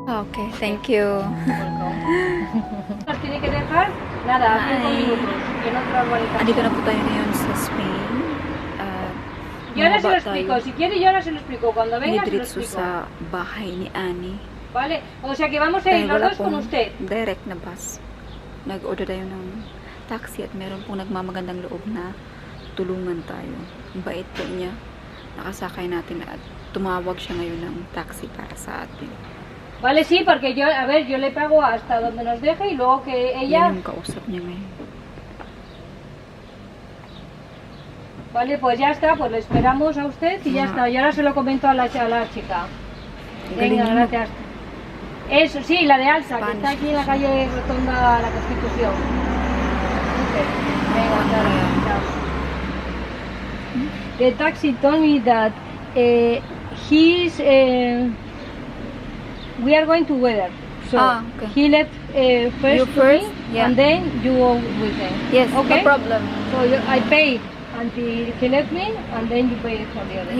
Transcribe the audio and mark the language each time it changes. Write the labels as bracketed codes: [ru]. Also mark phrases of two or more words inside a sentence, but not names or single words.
[en] Okay, thank you. [es] Nos tiene que dejar, nada, 5 [tl] Ay. [es] minutos, en otra urbanización. [tl] Andito na po tayo ngayon sa Spain. [es] Yo ahora se lo [tl] Bumaba [es] explico, [tl] tayo [es] si quiere yo ahora se lo explico, cuando venga se lo [tl] diretso [es] explico. [tl] sa bahay ni Annie. [es] ¿Vale? O sea que vamos a [tl] Dahil [es] ir los [tl] wala [es] dos con [tl] pong [es] usted. [tl] direct na bus. Nag-order tayo ng taxi at meron pong nagmamagandang loob na tulungan tayo. Ang bait po niya. Nakasakay natin at tumawag siya ngayon ng taxi para sa atin. [es] Vale, sí, porque yo, a ver, yo le pago hasta donde nos deje y luego que ella... [tl] Yan yung kausap niya ngayon. [es] Vale, pues ya está, pues le esperamos a usted y ya Ajá. está. Y ahora se lo comento a la chica. [tl] Galing [es] Venga, [tl] mo. [es] gracias. Eso, sí, la de Alsa, que [tl] Spanish. [es] está aquí en la calle Rotonda La Constitución. Ok, venga, claro, chao. [en] The taxi told me that we are going together. So Ah, okay. he left first, You to first? me, Yeah. and then you go with him. Yes, Okay? no problem. So I paid until he left me, and then you pay for the other.